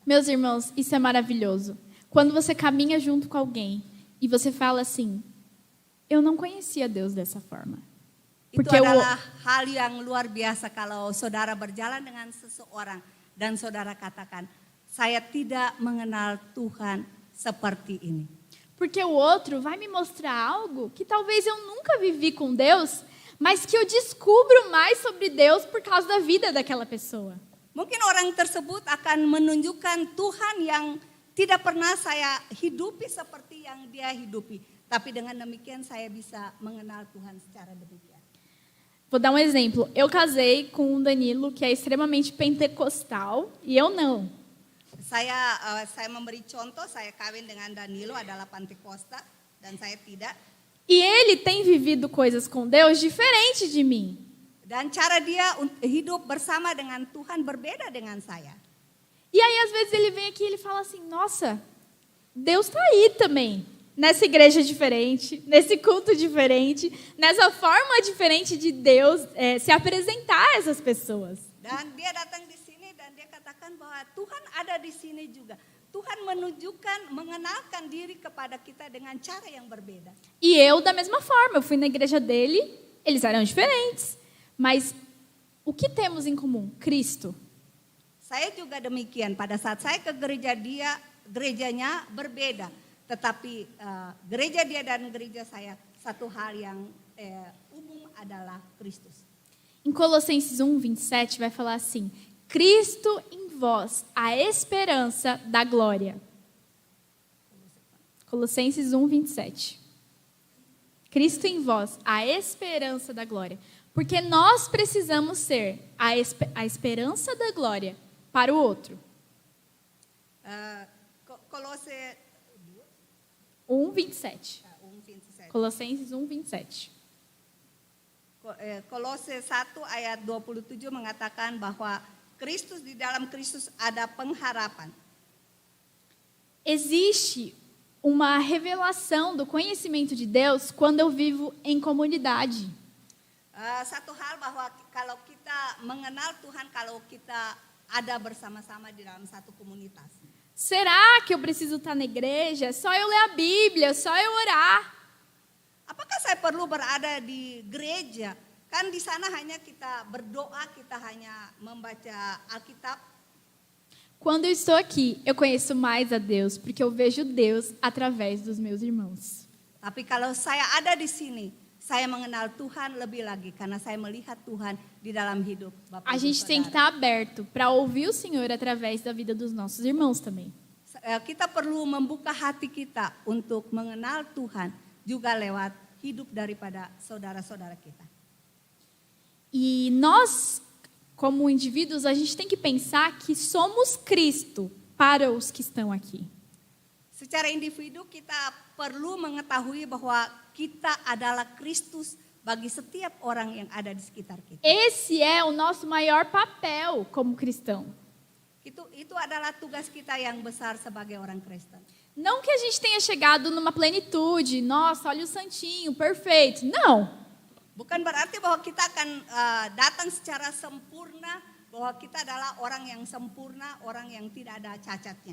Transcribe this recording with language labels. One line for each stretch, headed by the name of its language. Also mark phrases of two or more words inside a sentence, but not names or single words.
Portuguese: Meus irmãos, isso é maravilhoso. Quando você caminha junto com alguém e você fala assim, eu não conhecia Deus dessa forma.
Indonesian: Itu adalah hal yang luar biasa kalau saudara berjalan dengan seseorang dan saudara katakan, saya tidak mengenal Tuhan seperti ini.
Portuguese: Porque o outro vai me mostrar algo que talvez eu nunca vivi com Deus, mas que eu descubro mais sobre Deus por causa da vida daquela pessoa.
Indonesian: Mungkin orang tersebut akan menunjukkan Tuhan yang tidak pernah saya hidupi seperti yang dia hidupi. Tapi dengan demikian saya bisa mengenal Tuhan secara demikian.
Portuguese: Vou dar um exemplo. Eu casei com um Danilo que é extremamente pentecostal e eu não.
Indonesian: Saya memberi contoh, saya kawin dengan Danilo adalah Pantekosta dan saya tidak.
Portuguese: E ele tem vivido coisas com Deus diferente de mim.
Indonesian: Dan cara dia hidup bersama dengan Tuhan berbeda dengan saya.
Portuguese: E aí às vezes ele vem aqui e ele fala assim, nossa, Deus está aí também. Nessa igreja diferente, nesse culto diferente, nessa forma diferente de Deus se apresentar a essas pessoas.
Indonesian: Dan dia datang di sini dan dia katakan bahwa Tuhan ada di sini juga. Tuhan mengenalkan diri kepada kita dengan cara yang berbeda.
Portuguese: E eu da mesma forma, eu fui na igreja dele, eles eram diferentes. Mas o que temos em comum? Cristo.
Indonesian: Saya juga demikian, pada saat saya ke gereja dia, gerejanya berbeda. Tetapi gereja dia dan gereja saya, satu hal yang umum adalah Kristus.
Portuguese: Em Colossenses 1:27 vai falar assim, Cristo em vós, a esperança da glória. Colossenses 1:27. Cristo em vós, a esperança da glória. Porque nós precisamos ser a esperança da glória para o outro. Colossenses 1:27. 1:27. Colossenses 1:27.
Indonesian: Kolose 1 ayat 27 mengatakan bahwa Kristus, di dalam Kristus ada pengharapan.
Portuguese: Existe uma revelação do conhecimento de Deus quando eu vivo em comunidade.
Indonesian: Satu hal bahwa kalau kita mengenal Tuhan, kalau kita ada bersama-sama di dalam satu komunitas.
Portuguese: Será que eu preciso estar na igreja? É só eu ler a Bíblia, é só eu orar.
Indonesian: Apakah saya perlu berada di gereja? Kan di sana hanya kita berdoa, kita hanya membaca Alkitab.
Portuguese: Quando eu estou aqui, eu conheço mais a Deus, porque eu vejo Deus através dos meus irmãos.
Indonesian: Tapi kalau saya ada di sini, saya mengenal Tuhan lebih lagi karena saya melihat Tuhan di dalam hidup Bapak
Portuguese: A
Indonesian: Ibu
Portuguese: gente tem que estar aberto para ouvir o Senhor através da vida dos nossos irmãos também.
Indonesian: Kita perlu membuka hati kita untuk mengenal Tuhan juga lewat hidup daripada saudara-saudara kita.
Portuguese: E nós, como indivíduos, a gente tem que pensar que somos Cristo para os que estão aqui.
Indonesian: Secara individu kita perlu mengetahui bahwa kita adalah Kristus bagi setiap orang yang ada di sekitar kita.
Portuguese: Esse é o nosso maior papel como cristão.
Indonesian: Itu adalah tugas kita yang besar sebagai orang Kristen.
Portuguese: Não que a gente tenha chegado numa plenitude, nossa, olha o santinho, perfeito. Não.
Indonesian: Bukan berarti bahwa kita akan datang secara sempurna, bahwa kita adalah orang yang sempurna, orang yang tidak ada cacatnya.